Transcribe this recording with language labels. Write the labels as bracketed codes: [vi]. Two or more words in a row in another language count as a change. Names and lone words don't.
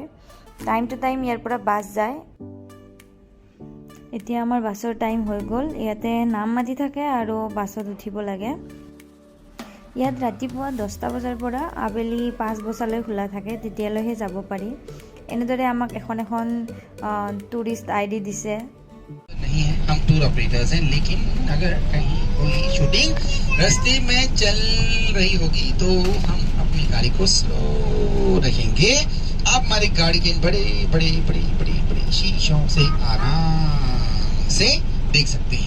[en] time to time [as] ইয়াৰ পৰা বাছ যায়। এতিয়া আমাৰ বাছৰ টাইম হৈ গ'ল। ইয়াতে নাম মাতি থাকে আৰু বাছত উঠিব লাগে। ইয়াত ৰাতিপুৱা 10টা বজাৰ পৰা আবেলি 5 বজালৈ খোলা থাকে, তেতিয়ালৈহে যাব পাৰি। এনেদৰে আমাক এখন [en] tourist ID [as] দিছে। [hi] नहीं है, हम [en] tour operators [hi] हैं, लेकिन अगर कहीं कोई शूटिंग रास्ते में चल रही होगी तो हम अपनी गाड़ी को स्लो रखेंगे। आप हमारी गाड़ी के बड़े बड़े बड़े बड़े बड़े शीशों से आराम से देख सकते हैं।